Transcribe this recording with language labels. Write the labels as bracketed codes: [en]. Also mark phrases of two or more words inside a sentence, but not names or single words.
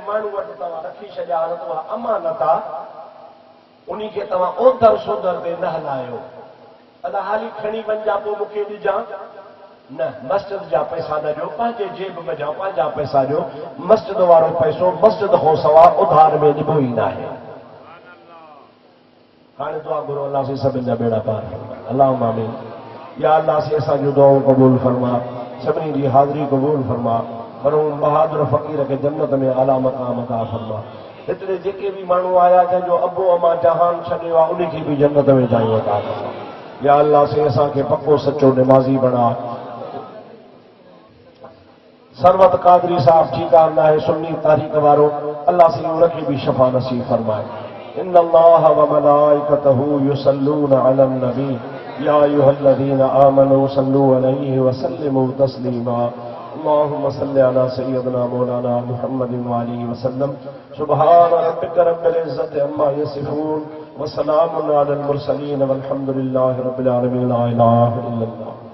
[sd] माण्हू वटि तव्हां रखी छॾिया न त उहा अमानत आहे उन्ही खे तव्हां ओधर सोधर ते न हलायो अदा हाली खणी वञा पोइ मूंखे ॾिजां न मस्जिद जा पैसा न ॾियो पंहिंजे जेब में जा पंहिंजा पैसा ॾियो मस्जिद वारो पैसो मस्जिद खां सवाइ उधार में ॾिबो ई न आहे हाणे दुआ घुरो अल्लाह से सभिनि जा बेड़ा पार [ar] اللهم آمين [sd] या अल्लाह से असांजूं दुआऊं क़बूल फरमा सभिनी जी हाज़िरी क़बूल फरमा मरहूम बहादुर फ़क़ीर खे जन्नत में आला मक़ाम अता फरमा हिते जेके बि माण्हू आया जंहिंजो अबो अमा जहान छॾियो आहे उनखे बि जन्नत में जायूं अता फरमा या अल्लाह से असांखे पक्को सचो निमाज़ी बणा सरवत कादरी साहब ठीका न आहे सुन्नी तारीख़ वारो अल्लाह से उनखे बि शफ़ा नसीब फरमाए [ar] إن الله وملائكته يصلون على النبي يا أيها الذين آمنوا صلوا عليه وسلموا تسليما اللهم صل على سيدنا مولانا محمد وآله وسلم سبحان ربك رب العزة عما يصفون وسلام على المرسلين والحمد لله رب العالمين لا إله إلا الله